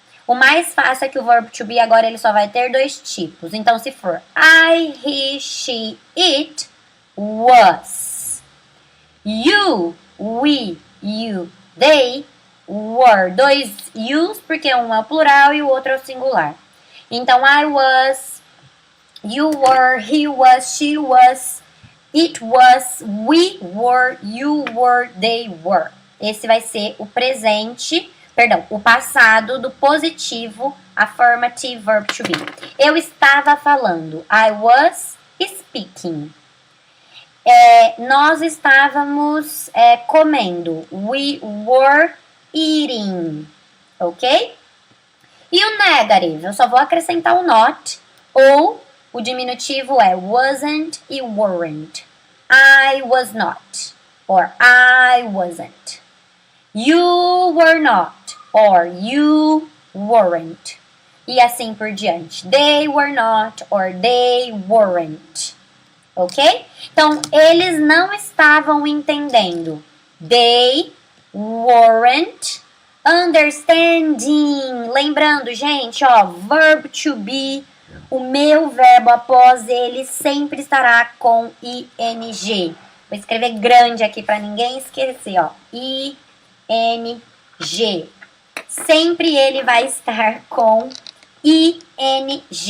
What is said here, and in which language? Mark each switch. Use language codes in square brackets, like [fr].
[pt] O mais fácil é que o verb to be agora ele só vai ter dois tipos. Então, se for [en] I, he, she, it was. You, we, you, they were. [pt] Dois yous, porque um é o plural e o outro é o singular. [en] Então, I was, you were, he was, she was, it was, we were, you were, they were. [pt] Esse vai ser o presente... Perdão, o passado do positivo affirmative verb to be. Eu estava falando. [en] I was speaking. [pt] Nós estávamos comendo. [en] We were eating. [pt] Ok? E o negative? Eu só vou acrescentar o not. Ou o diminutivo é wasn't e weren't. [en] I was not. Or I wasn't. You were not. Or you weren't. [pt] E assim por diante. [en] They were not or they weren't. [pt] Ok? Então, eles não estavam entendendo. [en] They weren't understanding. [pt] Lembrando, gente, ó, verb to be, o meu verbo após ele sempre estará com ing. Vou escrever grande aqui para ninguém esquecer, ó. ing. Sempre ele vai estar com ing.